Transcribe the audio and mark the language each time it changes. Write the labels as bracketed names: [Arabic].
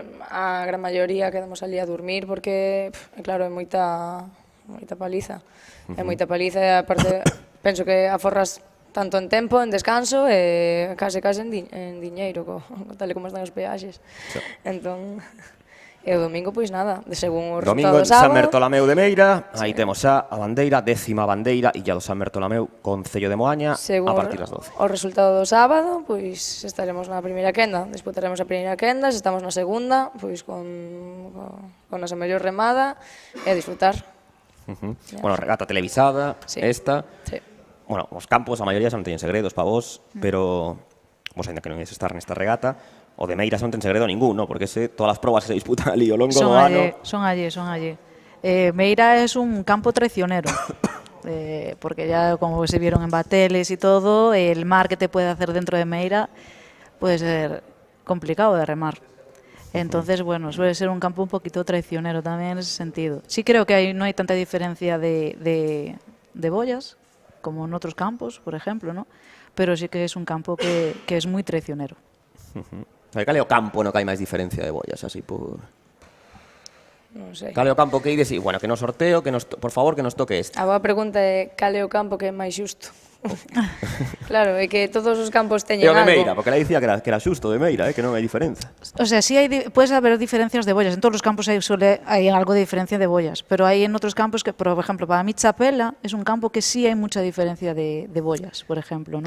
[Galician] A gran maioría quedamos ali a dormir porque, claro, é moita paliza. É moita paliza e aparte penso que aforras tanto en tempo, en descanso e case en diñeiro, tal como están os peaxes. Entón... E o domingo, pois nada, según o resultado do sábado... Domingo, San Bertolameu de Meira, aí temos xa a bandeira, 10ª bandeira, Illa do San Bertolameu, Concello de Moaña, a partir das 12. O resultado do sábado, pois estaremos na primeira quenda, disputaremos a primeira quenda, se estamos na segunda, pois con a mellor remada e a disfrutar. Bueno, regata televisada, esta... Sí. Bueno, os campos, a maioría xa non teñen segredos para vos, pero vos ainda que non ides estar nesta regata, o de Meira non ten segredo ningún, ¿no? Porque todas as probas que se disputan ali ao longo do ano... [Spanish] Son allí. Meira es un campo traicionero, porque ya como se vieron en bateles y todo, el mar que te puede hacer dentro de Meira puede ser complicado de remar. Entonces, bueno, suele ser un campo un poquito traicionero también en ese sentido. Sí creo que no hay tanta diferencia de boyas, como en otros campos, por ejemplo, ¿no? Pero sí que es un campo que es muy traicionero. [Galician] Cal é o campo no que hai máis diferencia de bollas, así por... Non sei. Cal é o campo que ides e, bueno, que nos sorteo, por favor, que nos toque este. A boa pregunta é cal é o campo que é máis xusto. Claro, é que todos os campos teñen algo. E o de Meira, porque ela dicía que era xusto de Meira, que non hai diferenza. [Spanish] O sea, sí puedes haber diferencias de boyas. En todos los campos hay algo de diferencia de boyas, pero hay en otros campos que, por ejemplo, para mí Chapela es un campo que sí hay mucha diferencia de boyas, por ejemplo, ¿no?